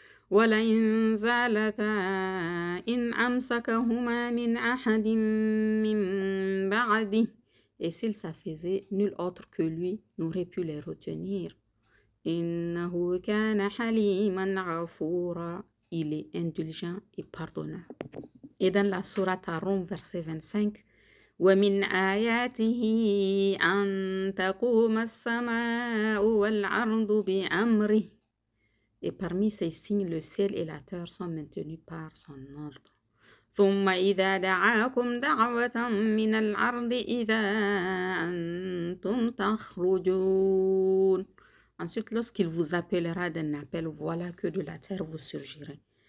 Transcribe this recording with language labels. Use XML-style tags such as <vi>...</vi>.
<ar>وَلَئِن زَالَتَا إِنْ أَمْسَكَهُمَا مِنْ أَحَدٍ مِّن بَعْدِهِ.</ar> <fr>Et s'il s'affaisait, nul autre que lui n'aurait pu les retenir.</fr> <ar>إِنَّهُ كَانَ حَلِيمًا غَفُورًا.</ar> <fr>Il est indulgent et pardonneur. Et dans la sourate Ar-Rum, verset 25,</fr> <ar>وَمِنْ آيَاتِهِ أَن تَقُومَ السَّمَاءُ وَالْأَرْضُ بِأَمْرِهِ.</ar> <fr>Et parmi ces signes, le ciel et la terre sont maintenus par son ordre.</fr> <ar>ثُمَّ إِذَا دَعَاكُمْ دَعْوَةً مِّنَ الْأَرْضِ إِذَا أَنْتُمْ تَخْرُجُونَ.</ar> <fr>Ensuite, lorsqu'il vous appellera d'un appel, voilà que de la terre vous surgirez.</fr>